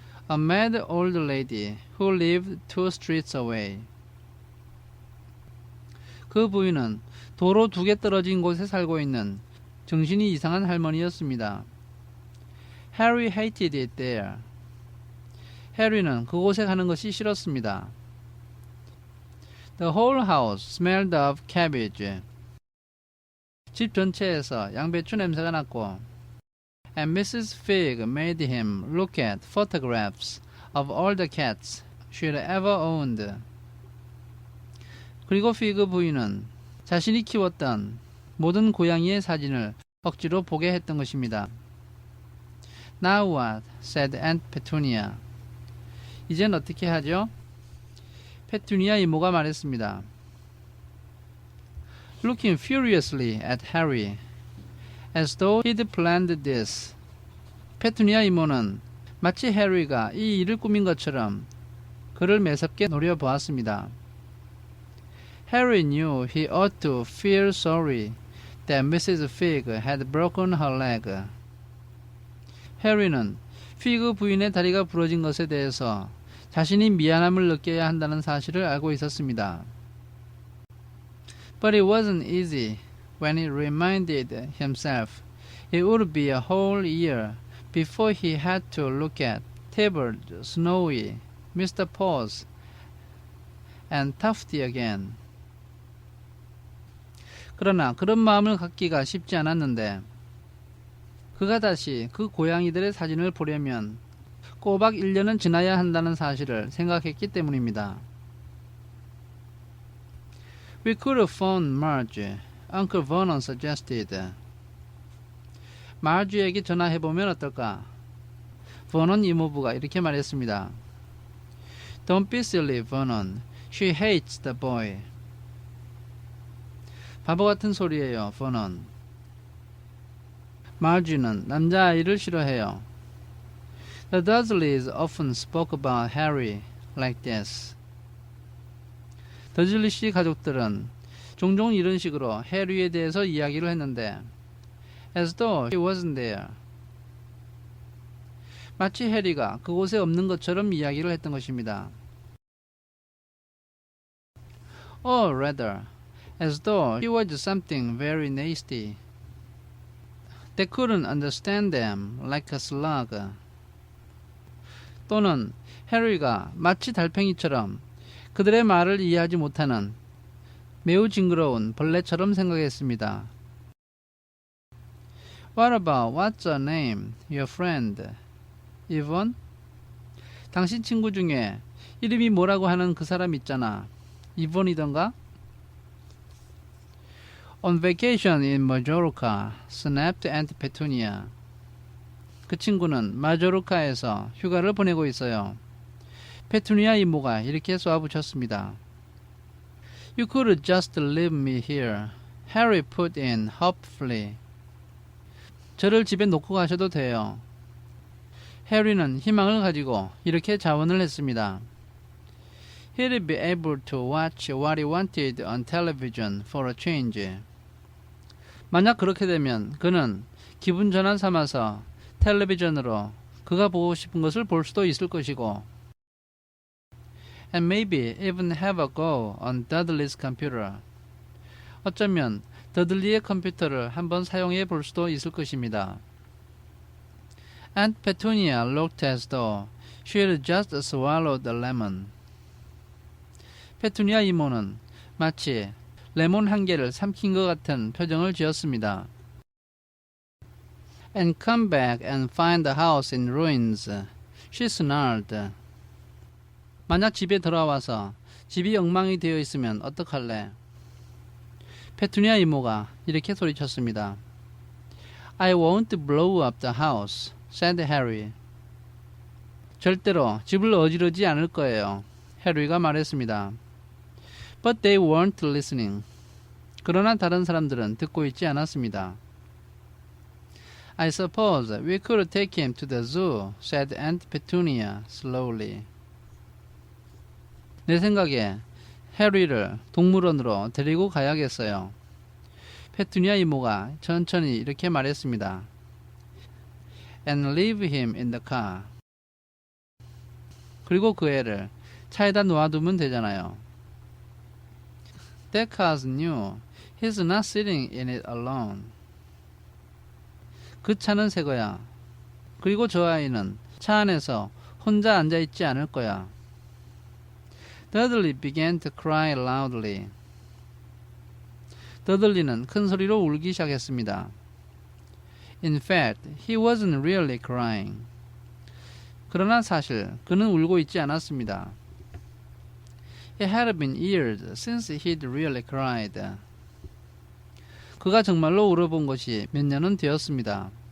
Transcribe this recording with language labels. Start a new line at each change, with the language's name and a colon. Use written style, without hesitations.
English: A mad old lady who lived 2 streets away.
Korean: 그 부인은 도로 2개 떨어진 곳에 살고 있는 정신이 이상한 할머니였습니다.
English: Harry hated it there.
Korean: 해리는 그곳에 가는 것이 싫었습니다.
English: The whole house smelled of cabbage.
Korean: 집 전체에서 양배추 냄새가 났고
English: And Mrs. Figg made him look at photographs of all the cats she'd ever owned.
Korean: 그리고 피그 부인은 자신이 키웠던 모든 고양이의 사진을 억지로 보게 했던 것입니다.
English: Now what? said Aunt Petunia.
Korean: 이젠 어떻게 하죠? 페투니아 이모가 말했습니다.
English: Looking furiously at Harry, as though he'd planned this.
Korean: 페투니아 이모는 마치 해리가 이 일을 꾸민 것처럼 그를 매섭게 노려보았습니다.
English: Harry knew he ought to feel sorry that Mrs. Figg had broken her leg.
Korean: 해리는 피그 부인의 다리가 부러진 것에 대해서 자신이 미안함을 느껴야 한다는 사실을 알고 있었습니다.
English: But it wasn't easy when he reminded himself it would be a whole year before he had to look at Tabard, Snowy, Mr. Paws, and Tufty again.
Korean: 그러나 그런 마음을 갖기가 쉽지 않았는데 그가 다시 그 고양이들의 사진을 보려면 꼬박 1년은 지나야 한다는 사실을 생각했기 때문입니다.
English: We could have phoned Marge, Uncle Vernon suggested.
Korean: 마주에게 전화해보면 어떨까? 버넌 이모부가 이렇게 말했습니다.
English: Don't be silly, Vernon. She hates the boy.
Korean: 바보 같은 소리예요, 버넌. 마주는 남자아이를 싫어해요.
English: The Dursleys often spoke about Harry like this.
Korean: 더즐리씨 가족들은 종종 이런 식으로 해리에 대해서 이야기를 했는데
English: as though he wasn't there.
Korean: 마치 해리가 그곳에 없는 것처럼 이야기를 했던 것입니다.
English: Or rather, as though he was something very nasty. They couldn't understand them like a slug.
Korean: 또는 해리가 마치 달팽이처럼 그들의 말을 이해하지 못하는 매우 징그러운 벌레처럼 생각했습니다.
English: What about what's her name? Your friend? Yvonne?
Korean: 당신 친구 중에 이름이 뭐라고 하는 그 사람 있잖아. 이번이던가?
English: On vacation in Majorca, snapped Aunt Petunia.
Korean: 그 친구는 마조르카에서 휴가를 보내고 있어요. 페투니아 이모가 이렇게 쏘아붙였습니다.
English: You could just leave me here. Harry put in hopefully.
Korean: 저를 집에 놓고 가셔도 돼요. 해리는 희망을 가지고 이렇게 자원을 했습니다.
English: He'd be able to watch what he wanted on television for a change.
Korean: 만약 그렇게 되면 그는 기분 전환 삼아서 텔레비전으로 그가 보고 싶은 것을 볼 수도 있을 것이고
English: and maybe even have a go on Dudley's computer.
Korean: 어쩌면 더들리의 컴퓨터를 한번 사용해 볼 수도 있을 것입니다.
English: Aunt Petunia looked as though she had just swallowed a lemon.
Korean: 페투니아 이모는 마치 레몬 한 개를 삼킨 것 같은 표정을 지었습니다.
English: And come back and find the house in ruins. She snarled.
Korean: 만약 집에 돌아와서 집이 엉망이 되어 있으면 어떡할래? 페투니아 이모가 이렇게 소리쳤습니다.
English: I won't blow up the house, said Harry.
Korean: 절대로 집을 어지르지 않을 거예요. 해리가 말했습니다.
English: But they weren't listening.
Korean: 그러나 다른 사람들은 듣고 있지 않았습니다.
English: I suppose we could take him to the zoo, said Aunt Petunia slowly.
Korean: 내 생각에 해리를 동물원으로 데리고 가야겠어요. 페투니아 이모가 천천히 이렇게 말했습니다.
English: And leave him in the car.
Korean: 그리고 그 애를 차에다 놓아두면 되잖아요.
English: That car's new. He's not sitting in it alone.
Korean: 그 차는 새 거야. 그리고 저 아이는 차 안에서 혼자 앉아있지 않을 거야.
English: Dudley began to cry loudly.
Korean: 더들리는 큰 소리로 울기 시작했습니다.
English: In fact, he wasn't really crying.
Korean: 그러나 사실 그는 울고 있지 않았습니다.
English: It had been years since he'd really cried.
Korean: 그가 정말로 울어본 것이 몇 년은 되었습니다.